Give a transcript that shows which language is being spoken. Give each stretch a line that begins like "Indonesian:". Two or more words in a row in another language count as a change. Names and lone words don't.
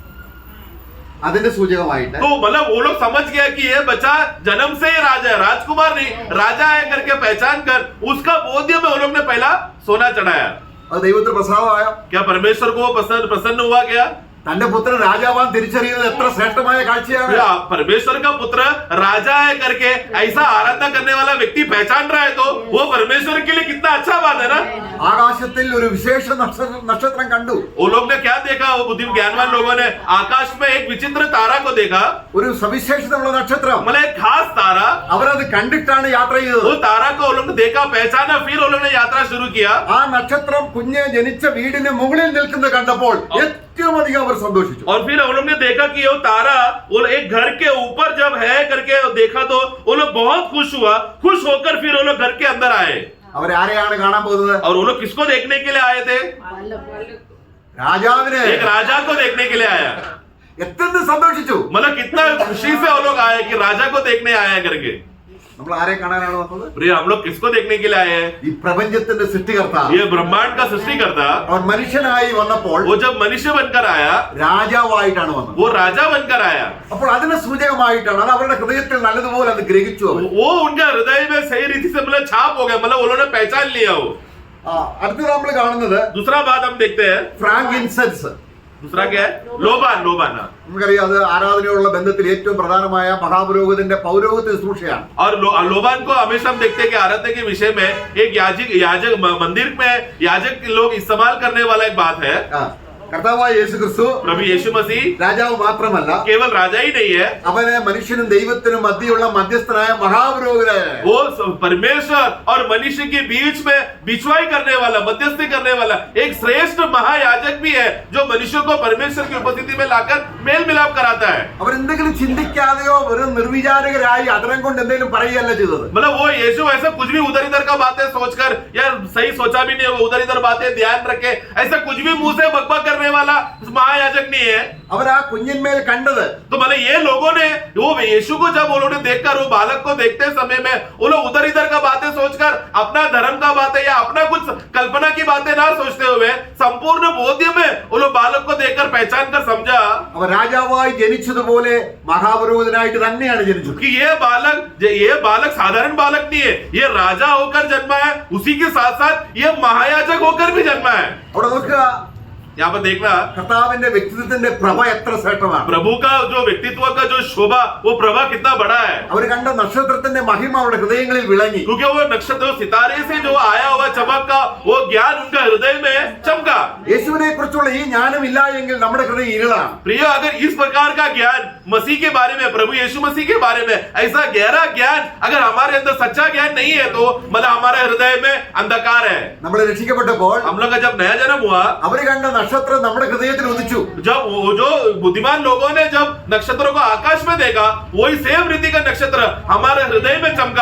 Malayalam: അതിന്റെ സൂചകമായിട്ട്
Hindi: तो मतलब वो लोग समझ गया कि ये बच्चा जन्म से ही राजा है, राजकुमार नहीं राजा है करके पहचान कर उसका बोध्य में वो लोग ने पहला सोना चढ़ाया।
Malayalam: അത് ദൈവത്തിന് പ്രസാദമായോ?
Hindi: क्या परमेश्वर को वो प्रसन्न हुआ क्या?
Malayalam: തന്റെ പുത്രൻ രാജാവാൻ തിരിച്ചറിയുന്നത് എത്ര ശ്രേഷ്ഠമായ കാഴ്ചയാണ്.
Hindi: या परमेश्वर का पुत्र राजा है करके ऐसा आराधना करने वाला व्यक्ति पहचान रहा है तो वो परमेश्वर के लिए कितना अच्छा बात है ना।
Malayalam: ആകാശത്തിൽ ഒരു വിശേഷ നക്ഷത്രം കണ്ടു.
Hindi: वो लोग ने क्या देखा? वो बुद्धि ज्ञानवान लोगों ने आकाश में एक विचित्र तारा को देखा,
Malayalam: ഒരു സവിശേഷതയുള്ള നക്ഷത്രം.
Hindi: मतलब एक खास तारा।
Malayalam: അവരത് കണ്ടിട്ടാണ് യാത്ര ചെയ്തത്.
Hindi: वो तारा को वो लोग ने देखा, पहचाना, फिर वो लोग ने यात्रा शुरू किया।
Malayalam: ആ നക്ഷത്രം കുഞ്ഞ് ജനിച്ച വീടിന് മുകളിൽ നിൽക്കുന്നത് കണ്ടപ്പോൾ ഏറ്റവും അധികം അവർ സന്തോഷിച്ചു.
Hindi: और फिर वो लोग ने देखा कि वो तारा वो एक घर के ऊपर जब है करके देखा तो वो लोग बहुत खुश हुआ। खुश होकर फिर वो लोग घर के अंदर आए।
Malayalam: അവരാരെയാണ് കാണാൻ പോകുന്നത്?
Hindi: और वो लोग किसको देखने के लिए आए थे?
Malayalam: രാജാവിനെ.
Hindi: एक राजा को देखने के लिए आया।
Malayalam: എത്ര സന്തോഷിച്ചു.
Hindi: मतलब कितना खुशी से वो लोग आए कि राजा को देखने आए हैं करके।
Malayalam: നമ്മൾ ആരെ കാണാനാണ് വന്നത്?
Hindi: प्रिय हम लोग किसको देखने के लिए आए हैं?
Malayalam: ഈ പ്രപഞ്ചത്തിന്റെ സൃഷ്ടികർത്ത.
Hindi: ये ब्रह्मांड का सृष्टिकर्ता
Malayalam: അവർ മനുഷ്യനായി വന്നപ്പോൾ
Hindi: वो जब मनुष्य बनकर आया
Malayalam: രാജാവായിട്ടാണ് വന്നത്.
Hindi: वो राजा बनकर आया।
Malayalam: അപ്പോൾ അതിന് സൂചകമായിട്ടാണ് അത് അവരുടെ ഹൃദയത്തിൽ നല്ലതുപോലെ അത് ഗ്രഹിച്ചു. അവർ
Hindi: वो उनका हृदय में सही रीति से मतलब छाप हो गया, मतलब उन्होंने पहचान लिया वो।
Malayalam: അടുത്തത് നമ്മൾ കാണുന്നത്
Hindi: दूसरा बात हम देखते हैं,
Malayalam: ഫ്രാങ്ക് ഇൻസെൻസ്.
Hindi: दूसरा क्या है? लोबान। लोबान
Malayalam: നമുക്കറിയാം അത് ആരാധനയുള്ള ബന്ധത്തിൽ ഏറ്റവും പ്രധാനമായ മഹാപുരോഹിതന്റെ പൗരോഹിത്യ ശുശ്രൂഷയാണ്.
Hindi: और लोबान को हमेशा हम देखते हैं कि आराधना के विषय में एक याजक मंदिर में याजक लोग इस्तेमाल करने वाला एक बात है।
Malayalam: കർത്താവായ യേശുക്രിസ്തു
Hindi: प्रभु यीशु मसीह
Malayalam: രാജാവ് മാത്രമല്ല,
Hindi: केवल राजा ही नहीं है,
Malayalam: അവന് മനുഷ്യനും ദൈവത്തിനും മധ്യയുള്ള മധ്യസ്ഥനായ മഹാപുരോഹിതൻ.
Hindi: वो परमेश्वर और मनुष्य के बीच में बिछवाई करने वाला, मध्यस्थी करने वाला एक श्रेष्ठ महायाजक भी है जो मनुष्य को परमेश्वर की उपस्थिति में लाकर मेल मिलाप कराता है।
Malayalam: അവരെന്തെങ്കിലും ചിന്തിക്കാതെയോ വെറും നിർവിചാരകരായി അതരം കൊണ്ട് എന്തെങ്കിലും പറയുകയല്ല ചെയ്തത്.
Hindi: मतलब वो यीशु ऐसा कुछ भी उधर इधर का बातें सोचकर या सही सोचा भी नहीं, वो उधर इधर बातें ध्यान रखे ऐसा कुछ भी मुंह से बकबक करने वाला महायाजक नहीं है।
Malayalam: അവർ ആ കുഞ്ഞിന്മേൽ കണ്ടത്
Hindi: तो मतलब ये लोगों ने वो यीशु को जब उन्होंने देखकर वो बालक को देखते समय में वो लोग उधर इधर का बातें सोचकर अपना धर्म का बातें या अपना कुछ कल्पना की बातें ना सोचते हुए संपूर्ण बोध्य में वो लोग बालक को देखकर पहचान कर समझा
Malayalam: അവർ രാജാവായി ജനിച്ചതുപോലെ മഹാപുരോഹിതനായിട്ട് തന്നെയാണ് ജനിച്ചത്.
Hindi: कि ये बालक साधारण बालक नहीं है, ये राजा होकर जन्मा है, उसी के साथ साथ ये महायाजक होकर भी जन्मा है।
Malayalam: അവിടെ നോക്കുക,
Hindi: यहाँ पर देखना
Malayalam: കർത്താവിന്റെ വ്യക്തിത്വത്തിന്റെ പ്രഭ എത്ര ശ്രേഷ്ഠമാണ്.
Hindi: प्रभु का जो व्यक्तित्व का जो शोभा वो प्रभा कितना बड़ा है.
Malayalam: അവർ കണ്ട നക്ഷത്രത്തിന്റെ മഹിമ അവരുടെ ഹൃദയങ്ങളിൽ വിളങ്ങി.
Hindi: क्योंकि वो नक्षत्र सितारे से जो आया हुआ चमक का वो ज्ञान उनका हृदय में चमका.
Malayalam: യേശുവിനെ കുറിച്ചുള്ള ഈ ജ്ഞാനം ഇല്ല എങ്കിൽ നമ്മുടെ ഹൃദയം ഇരുളാണ്.
Hindi: प्रिय, अगर इस प्रकार का ज्ञान मसीह के बारे में, प्रभु यीशु मसीह के बारे में ऐसा गहरा ज्ञान अगर हमारे अंदर सच्चा ज्ञान नहीं है तो मतलब हमारे हृदय में अंधकार है.
Malayalam: നമ്മൾ രക്ഷിക്കപ്പെട്ടപ്പോൾ
Hindi: हम लोग का जब नया जन्म हुआ,
Malayalam: അവര് കണ്ട നക്ഷത്രം നമ്മുടെ ഹൃദയത്തിൽ ഉദിച്ചു.
Hindi: जब वो जो बुद्धिमान लोगों ने जब नक्षत्रों को आकाश में देखा, वही सेम रीति का नक्षत्र हमारे हृदय में चमका.